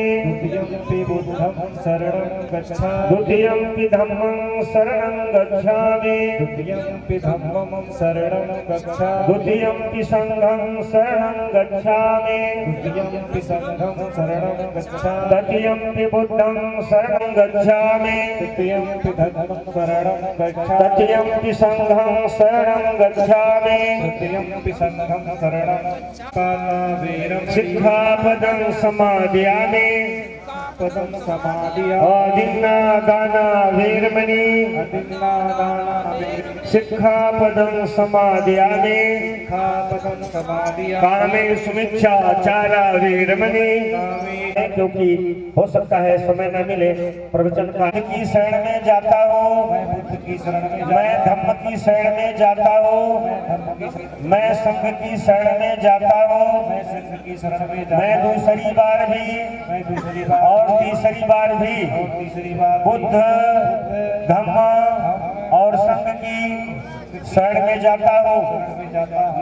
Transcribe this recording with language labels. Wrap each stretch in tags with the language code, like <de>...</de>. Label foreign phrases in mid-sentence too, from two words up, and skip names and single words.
<pi>द्वितीयं बुद्धं शरणं गच्छामि, द्वितीयं धम्मं शरणं गच्छामि, द्वितीयं धम्मं शरणं गच्छामि, द्वितीयं संघं शरणं गच्छामि, द्वितीयं संघं शरणं गच्छामि, तृतीयं बुद्धं शरणं गच्छामि, तृतीयं धम्मं शरणं गच्छामि, तृतीयं संघं शरणं गच्छामि, तृतीयं संघं शरणं गच्छामि। सिक्खापदं समादयामि, पदं समादयामि। आदिन्ना दाना वीरमणि, आदिन्ना दाना वीरमणि। सिक्खापदं समादयामि, सिक्खापदं समादयामि। कामे सुमिच्छाचारा वीरमणि।</pi> <hi>क्योंकि हो सकता है समय न मिले प्रवचन का। की शरण में जाता हूँ, मैं बुद्ध की शरण में, मैं धम्म की शरण में जाता हूँ, मैं संघ की शरण में जाता हूँ, मैं संघ की शरण में जाता हूँ। मैं दूसरी बार भी, मैं दूसरी बार और तीसरी बार भी, और तीसरी बार बुद्ध, धम्म और संघ की शरण में जाता हूँ।</hi>